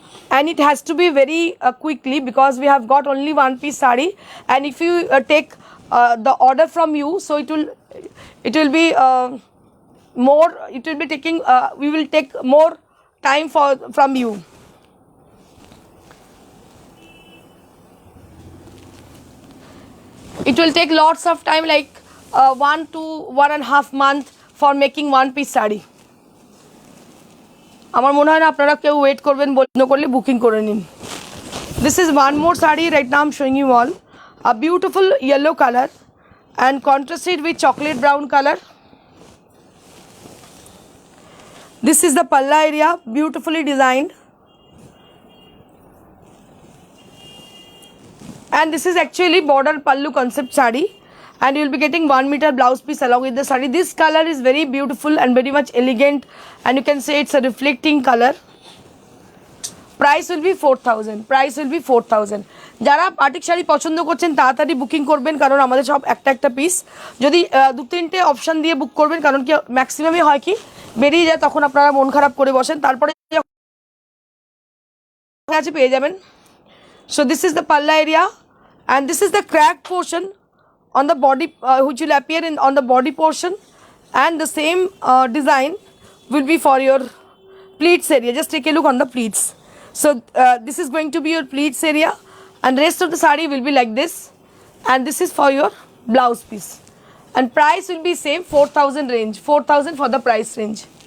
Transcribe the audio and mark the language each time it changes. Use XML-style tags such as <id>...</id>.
<en>And it has to be very quickly, because we have got only one piece saree, and if you take the order from you, so it will be more, it will be taking we will take more time from you. It will take lots of time, like 1 to 1.5 month for making one piece saree.</en> <bn>আমার মনে হয় না আপনারা কেউ wait করবেন, বন্ধ করলে booking করে নিন।</bn> <en>This is one more saree right now I'm showing you all, a beautiful yellow color and contrasted with chocolate brown color. This is the palla area, beautifully designed, and this is actually border pallu concept saree, and you will be getting 1 meter blouse piece along with the saree. This color is very beautiful and very much elegant, and you can say it's a reflecting color. Price will be 4000. Price will be 4000.</en> <bn>যারা batik sari পছন্দ করছেন তাড়াতাড়ি booking করবেন, কারণ আমাদের সব একটা একটা পিস। যদি 2-3টে অপশান দিয়ে বুক করবেন, কারণ কি ম্যাক্সিমামই হয় কি বেরিয়ে যায়, তখন আপনারা মন খারাপ করে বসেন, তারপরে কাছে পেয়ে যাবেন।</bn> <en>So this is the palla area, and this is the crack portion on the body, which will appear on the body portion, and the same design will be for your pleats area. Just take a look on the pleats. So this is going to be your pleats area, and rest of the saree will be like this, and this is for your blouse piece, and price will be same 4000 range, 4000 for the price range.</en>